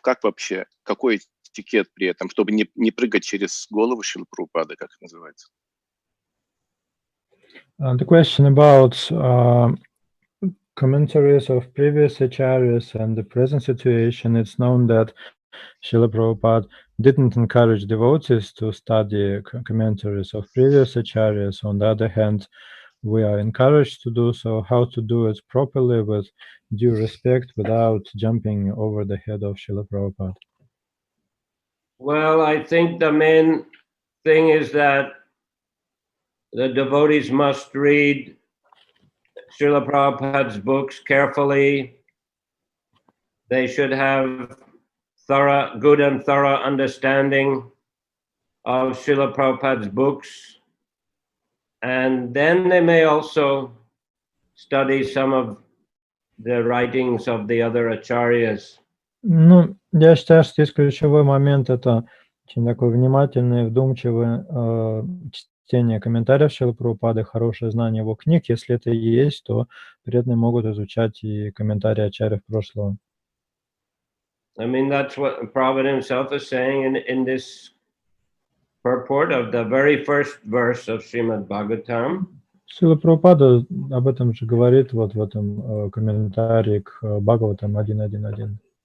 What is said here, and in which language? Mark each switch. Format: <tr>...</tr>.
<ru>Как вообще, какой этикет при этом, чтобы не прыгать через голову Шрилы Прабхупады, как это называется?</ru> <en>The question about commentaries of previous acharyas and the present situation, it's known that Srila Prabhupada didn't encourage devotees to study commentaries of previous acharyas. On the other hand, we are encouraged to do so. How to do it properly with due respect without jumping over the head of Srila Prabhupada? Well, I think the main thing is that the devotees must read Srila Prabhupada's books carefully. They should have good and thorough understanding of Srila Prabhupada's books. And then they may also study some of the writings of the other acharyas.</en> <ru>Ну, я считаю, что здесь ключевой момент — это очень такое внимательное, вдумчивое чтение комментариев Шрилы Прабхупады, хорошее знание его книг. Если это есть, то преданные могут изучать и комментарии ачарьев прошлого.</ru> <en>I mean, that's what Prabhupada himself is saying in this purport of the very first verse of Srimad Bhagavatam.</en> <ru>Шрила Прабхупада об этом же говорит вот в этом комментарии к Бхагаватам 1.1.1.</ru>